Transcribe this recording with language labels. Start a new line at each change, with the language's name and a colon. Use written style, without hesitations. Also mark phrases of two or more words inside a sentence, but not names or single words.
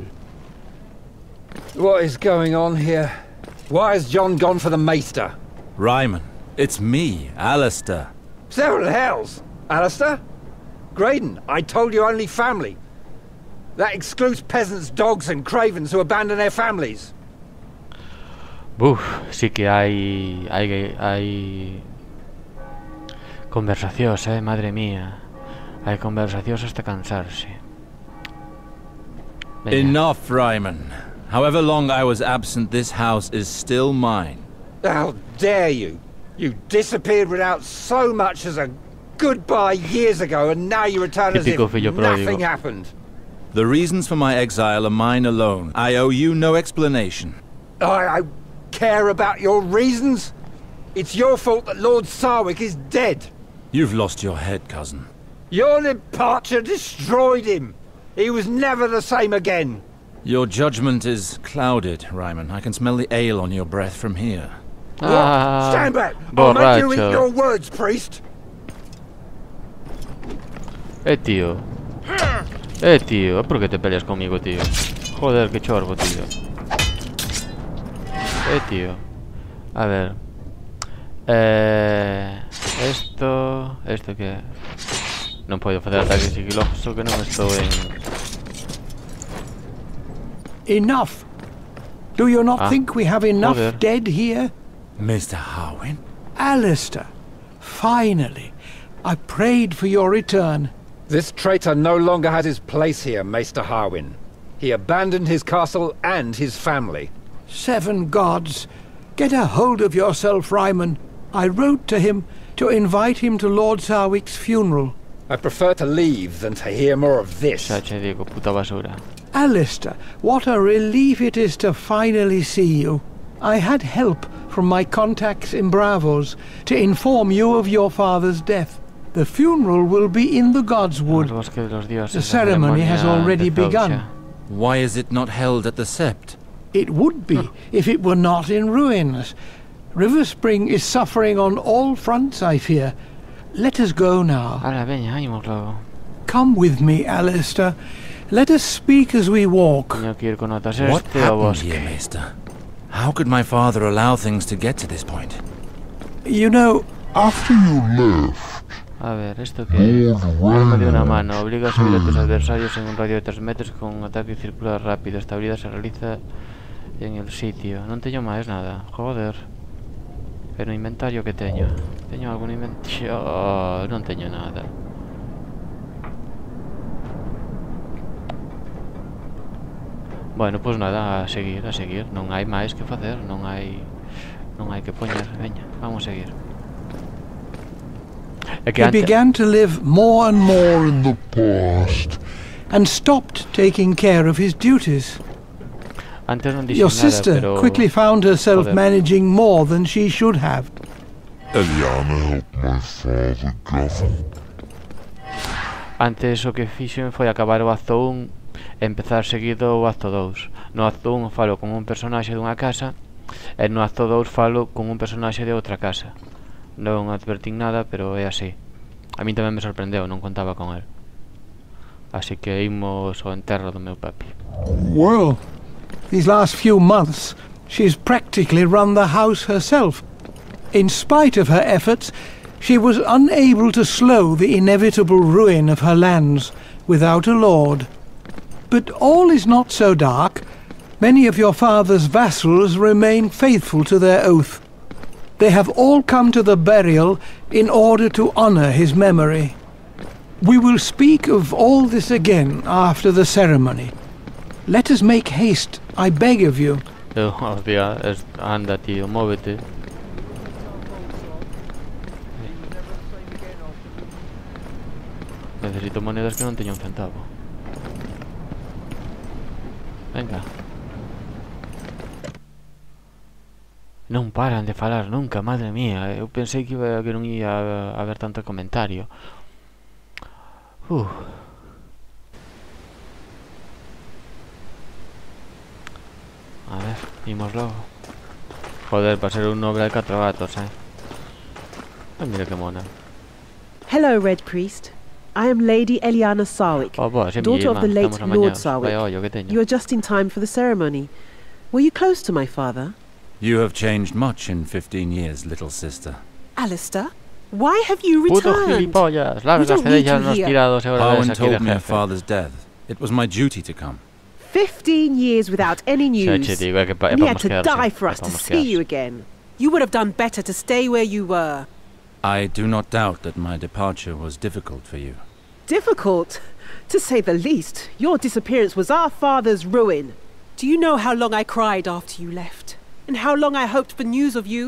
English: What is going on here? Why has John gone for the Maester? Ryman, it's me, Alistair. Several hells! Alistair? Graydon, I told you only family. That excludes peasants, dogs and cravens who abandon their families.
Spanish: Buf, sí que hay conversacións, madre mía. Hay conversacións hasta cansarse. Venga.
English: Enough, Ryman. However long I was absent, this house is still mine. How dare you! You disappeared without so much as a goodbye years ago, and now you return as if
Galician: Típico fillo pródigo.
English: nothing happened. The reasons for my exile are mine alone. I owe you no explanation. I care about your reasons? It's your fault that Lord Sarwick is dead. You've lost your head, cousin. Your departure destroyed him. He was never the same again. Your judgment is clouded, Ryman. I can smell the ale on your breath from here. Ah, Stand back! I'll make you eat
Spanish: borracho.
English: your words, priest!
Spanish: Tío. Tío, ¿por qué te peleas conmigo, tío? Joder, qué chorbo, tío. Tío. A ver. Esto que...
Galician: Non podo facer ataque sigiloso que non estou en...
English: Enough! Do you not think we have enough
Spanish: joder.
English: dead here? Mr. Harwin? Alistair, finally. I prayed for your return. This traitor no longer had his place here, Maester Harwin. He abandoned his castle and his family. 7 gods. Get a hold of yourself, Ryman. I wrote to him to invite him to Lord Sarwick's funeral. I prefer to leave than to hear more of this.
Galician: Xa che digo, puta basura.
English: Alistair, what a relief it is to finally see you. I had help from my contacts in Bravos to inform you of your father's death. The funeral will be in the God's Wood.
Spanish: Al bosque de los dioses.
English: The ceremony has already begun. Why is it not held at the Sept? It would be if it were not in ruins. River Spring is suffering on all fronts, I fear. Let us go now.
Galician: Ala, veña, ánimo, logo.
English: Come with me, Alistair. Let us speak as we walk.
Galician: Teño que ir con notas
English: What
Galician: este o
English: happened
Galician: bosque.
English: here, Maester? How could my father allow things to get to this point? You know, After you left,
Spanish: A ver, ¿esto qué es? Arma de una mano. Obliga a subir a tus adversarios en un radio de 3 metros con un ataque circular rápido. Esta habilidad se realiza en el sitio.
Galician: Non teño máis nada. Joder. Pero inventario que teño. Teño algún inventario? Oh, non teño nada. Bueno, pois nada, a seguir. Non hai máis que facer, non hai que poñer. Veña, vamos a seguir. É que
English: he began to live more and more in the past, and stopped taking care of his duties.
Galician: antes non dixen
English: Your
Galician: nada,
English: sister
Galician: pero
English: quickly found herself
Spanish: Joder.
English: managing more than she should have. Eliana helped my father govern.
Galician: Antes o que fixen foi acabar o acto 1 e empezar seguido o acto 2. No acto 1 falo con un personaxe dunha casa e no acto 2 falo con un personaxe de outra casa. Non advertín nada, pero é así. A min tamén me sorprendeu, non contaba con el. Así que imos ao enterro do meu papi.
English: Well, these last few months, she's practically run the house herself. In spite of her efforts, she was unable to slow the inevitable ruin of her lands without a lord. But all is not so dark. Many of your father's vassals remain faithful to their oath. They have all come to the burial in order to honor his memory. We will speak of all this again after the ceremony. Let us make haste, I beg of you.
Galician: Hostia, anda tío, móvete. Necesito monedas que non teño un centavo.
Spanish: Venga.
Galician: Non paran de falar nunca, madre mía. Eu pensei que non ia haber tanto comentario. A ver, imos logo.
Spanish: Joder, para ser un noble de 4 gatos, Ay, mira que mona.
English: Hello, Red Priest. I am Lady Eliana Sarwick, daughter of the late Lord Sarwick. You are just in time for the ceremony. Were you close to my father? You have changed much in 15 years, little sister. Alistair, why have you
Spanish: Puto
English: returned?
Spanish: gilipollas,
English: We don't need you
Spanish: los
English: here.
Galician: tirados e ahora
English: Owen
Galician: ves aquí de
English: told me of
Galician: jefe.
English: father's death. It was my duty to come. 15 years without any
Galician: Xa
English: news.
Galician: che digo, é que
English: And he had
Galician: vamos
English: to
Galician: quedarse,
English: die for us to
Galician: vamos
English: see you
Galician: quedarse.
English: again. You would have done better to stay where you were. I do not doubt that my departure was difficult for you. Difficult, to say the least. Your disappearance was our father's ruin. Do you know how long I cried after you left? And how long I hoped for news of you?